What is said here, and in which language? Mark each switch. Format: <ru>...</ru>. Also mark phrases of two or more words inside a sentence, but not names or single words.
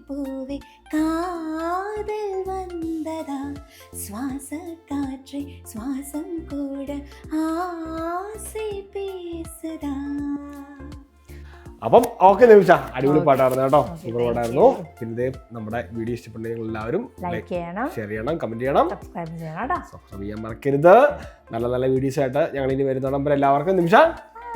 <ta>பூவே காதல் வந்ததா சுவாச காற்றை சுவாசம் கூட ஆசை பேசுதா.</ta> <ml>അപ്പം ഓക്കെ നിമിഷ, അടിപൊളി പാട്ടായിരുന്നു കേട്ടോ, സൂപ്പർ പാട്ടായിരുന്നു. പിന്നെ നമ്മുടെ വീഡിയോ ഇഷ്ടപ്പെട്ടെങ്കിൽ എല്ലാവരും ലൈക്ക് ചെയ്യണം, ഷെയർ ചെയ്യണം, കമന്റ് ചെയ്യണം, സബ്സ്ക്രൈബ് ചെയ്യണം കേട്ടോ. സബ്സ്ക്രൈബ് ചെയ്യാൻ മറക്കരുത്. നല്ല നല്ല വീഡിയോസ് ആയിട്ട് ഞങ്ങൾ ഇനി വരുന്ന നമ്പർ എല്ലാവർക്കും നിമിഷ</ml>